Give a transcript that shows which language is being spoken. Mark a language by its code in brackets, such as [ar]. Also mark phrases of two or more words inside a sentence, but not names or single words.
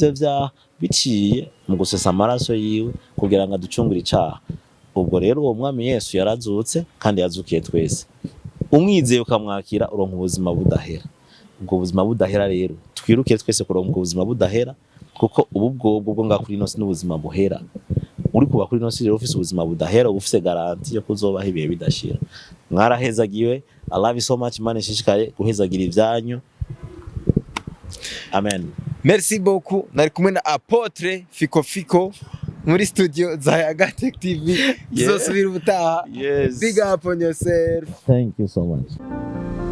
[rn] ivyo vyaha biciye mu gusesa amaraso yiwe kugira ngo aducungure icaha ubwo rero uwo mwami Yesu yarazutse kandi yazukiye twese umwizeye ukamwakira uronka ubuzima budahera ubwo buzima budahera rero twiruke twese kuronka ubuzima budahera kuko ubu bwo ngakuri inosi n'ubuzima buhera uri kuba kuri inosi rero ufise ubuzima budahera ufise garanti yo kuzobaho ibihe bidashira mwarahezagiwe [en] I love you so much [rn] Imana ishishikaye guhezagira ivyanyu amen [fr] merci beaucoup [rn] nari kumwe na Apotre Fiko muri studio za Yaga Tech TV zosubira ubutaha [en] big up on yourself thank you so much